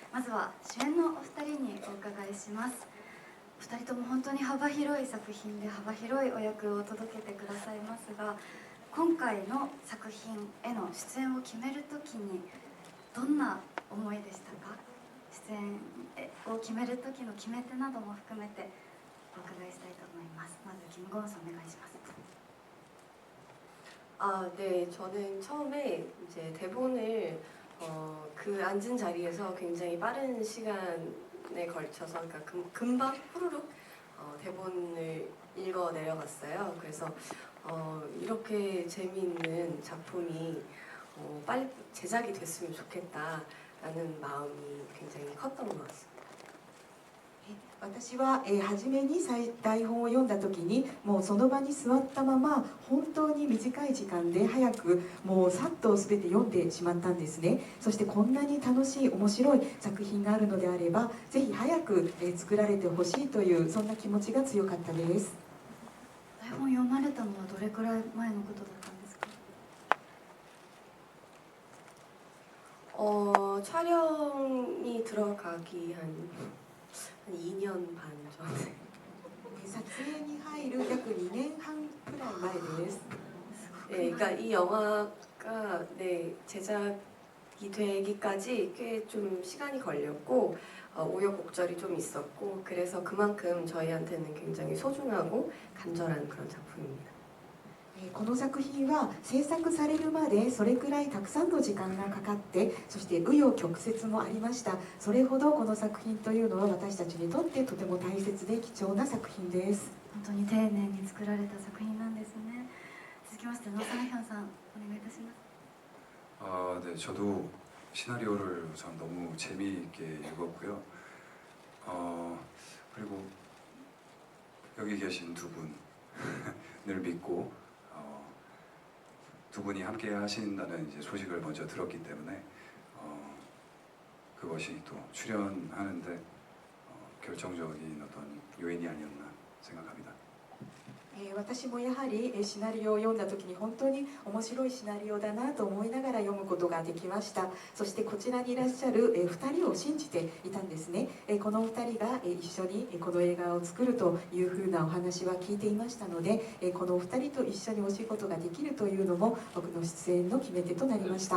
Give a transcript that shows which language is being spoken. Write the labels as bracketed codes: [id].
[ja] まずは主演のお二人にお伺いします。お二人とも本当に幅広い作品で幅広いお役を届けてくださいますが、今回の作品への出演を決めるときにどんな思いでしたか？出演を決める時の決め手なども含めてお伺いしたいと思います。まずキム・ゴンさんお願いします。 [ko] 네, 저는 처음에 이제 대본을 그 앉은 자리에서 굉장히 빠른 시간에 걸쳐서, 그러니까 금방 후루룩 대본을 읽어 내려갔어요. 그래서 이렇게 재미있는 작품이 빨리 제작이 됐으면 좋겠다라는 마음이 굉장히 컸던 것 같습니다. [ja] 私は初めに台本を読んだ時にもうその場に座ったまま本当に短い時間で早くもうさっと全て読んでしまったんですね。そしてこんなに楽しい面白い作品があるのであればぜひ早く作られてほしいというそんな気持ちが強かったです。台本読まれたのはどれくらい前のことだったんですか？ [ko] 촬영이 들어가기 한 2년 반 전에 [ja] 撮影に入る約2年半くらい前です。 [ko] 네, 그러니까 이 영화가 제작이 되기까지 꽤 좀 시간이 걸렸고 우여곡절이 좀 있었고 그래서 그만큼 저희한테는 굉장히 소중하고 간절한 그런 작품입니다. [ja] この作品は制作されるまでそれくらいたくさんの時間がかかってそして紆余曲折もありました。それほどこの作品というのは私たちにとってとても大切で貴重な作品です。本当に丁寧に作られた作品なんですね。続きましてノサンヒョンさんお願いいたします。 [ko] 네, 저도 시나리오를 우선 너무 재미있게 읽었고요. 그리고 여기 계신 두 분을 믿고 두 분이 함께 하신다는 이제 소식을 먼저 들었기 때문에 그것이 또 출연하는데 결정적인 어떤 요인이 아니었나 생각합니다. [ja] 私もやはりシナリオを読んだ時に本当に面白いシナリオだなと思いながら読むことができました。そしてこちらにいらっしゃる2人を信じていたんですね。この2人が一緒にこの映画を作るというふうなお話は聞いていましたので、この2人と一緒にお仕事ができるというのも僕の出演の決め手となりました。